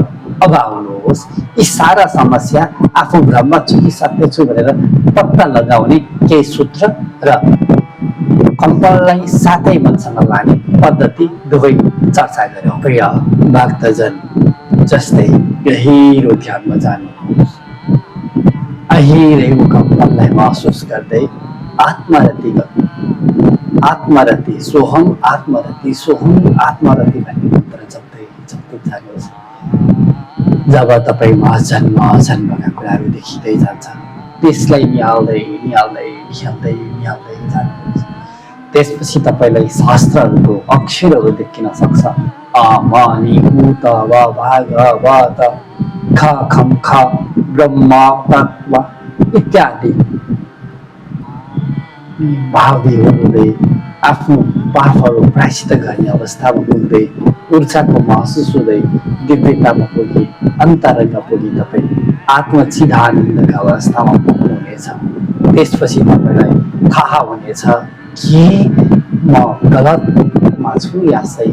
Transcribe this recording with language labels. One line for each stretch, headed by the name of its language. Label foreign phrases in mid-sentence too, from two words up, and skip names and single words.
Nepali: अब आउनुहोस्, यी सारा समस्या आफू भ्रममा छु कि सत्य छु भनेर पत्ता लगाउने केही सूत्र र कम्पनलाई साथै मनसँग लाने पद्धति दुवै चर्चा गरौँ। प्रिय भक्तजन, जस्तै गहिरो ध्यानमा जानुहोस्। अहिलेको कम्पनलाई महसुस गर्दै आत्मरति गर्नु। आत्मरति सोहम, आत्मरति सोहम, आत्मरति भन्ने मन्त्र जप्दै जानुहोस्। जब तपाईँमा जन्मका कुराहरू देखिँदै जान्छ, त्यसलाई निहाल्दै जानुहोस्। त्यसपछि तपाईँलाई शास्त्रहरूको अक्षरहरू देखिन सक्छ। अ म नि उ त व भाग व त ख खम ख ब्रह्म तत्व इत्यादि भावी हुँदै आफ्नो पापहरू प्रायश्चित गर्ने अवस्थामा पुग्दै ऊर्जाको महसुस हुँदै दिव्यतामा पुगी अन्तरङ्ग पुगी तपाईँ आत्मचिदानन्दका अवस्थामा पुग्नुहुनेछ। त्यसपछि तपाईँलाई थाहा हुनेछ कि म गलतमा छु या सही।